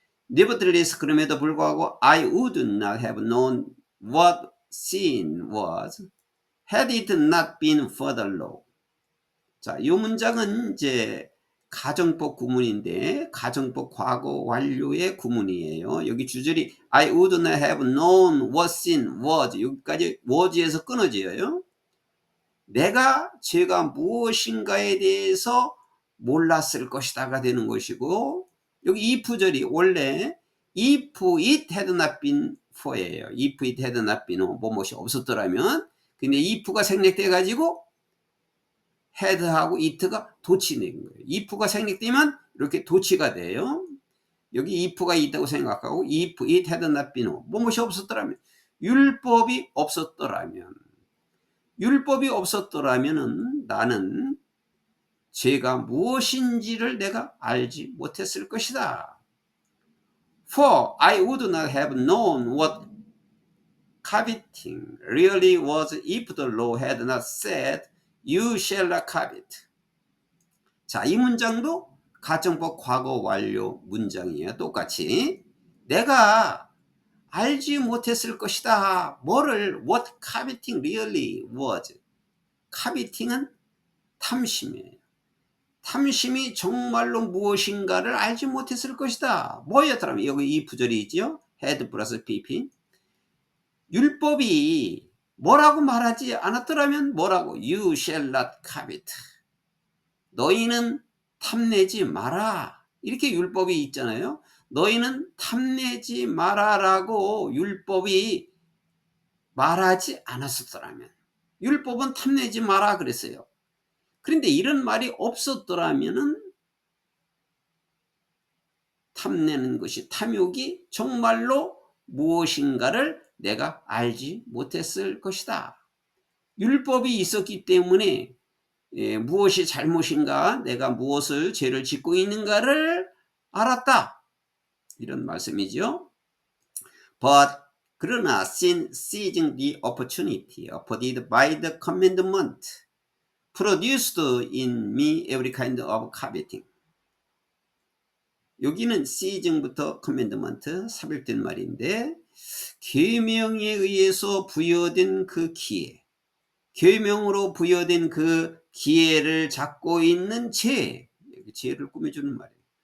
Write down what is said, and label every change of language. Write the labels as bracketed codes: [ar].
[en] Nevertheless, [ko] 그럼에도 불구하고 [en] I would not have known what sin was had it not been for the law. [ko] 자, 이 문장은 이제 가정법 구문인데 가정법 과거 완료의 구문이에요. 여기 주절이 [en] I would not have known what sin was. [ko] 여기까지 was에서 끊어져요. 내가 죄가 무엇인가에 대해서 몰랐을 것이다가 되는 것이고, 여기 if 절이 원래 [en] if it had not been for [ko] 예요. [en] if it had not been [ko] 뭐뭇이 없었더라면. 근데 if가 생략돼 가지고 had하고 it가 도치된 거예요. if가 생략되면 이렇게 도치가 돼요. 여기 if가 있다고 생각하고 [en] if it had not been [ko] 뭐뭇이 없었더라면, 율법이 없었더라면, 율법이 없었더라면은 나는 죄가 무엇인지를 내가 알지 못했을 것이다. [en] For I would not have known what coveting really was if the law had not said you shall not covet. [ko] 자, 이 문장도 가정법 과거 완료 문장이에요. 똑같이 내가 알지 못했을 것이다. 뭐를? [en] What coveting really was. [ko] coveting은 탐심이에요. 탐심이 정말로 무엇인가를 알지 못했을 것이다. 뭐였더라면 여기 이 부절이 있죠. had 플러스 pp. 율법이 뭐라고 말하지 않았더라면 뭐라고? [en] You shall not covet. [ko] 너희는 탐내지 마라. 이렇게 율법이 있잖아요. 너희는 탐내지 마라라고 율법이 말하지 않았었더라면, 율법은 탐내지 마라 그랬어요. 그런데 이런 말이 없었더라면은 탐내는 것이, 탐욕이 정말로 무엇인가를 내가 알지 못했을 것이다. 율법이 있었기 때문에 무엇이 잘못인가, 내가 무엇을 죄를 짓고 있는가를 알았다. 이런 말씀이죠. [en] But [ko] 그러나 [en] seizing the opportunity afforded by the commandment produced in me every kind of coveting. [ko] 여기는 seizing부터 commandment 삽입된 말인데, 계명에 의해서 부여된 그 기회, 계명으로 부여된 그 기회를 잡고 있는 죄, 죄를 꾸며주는 말이에요.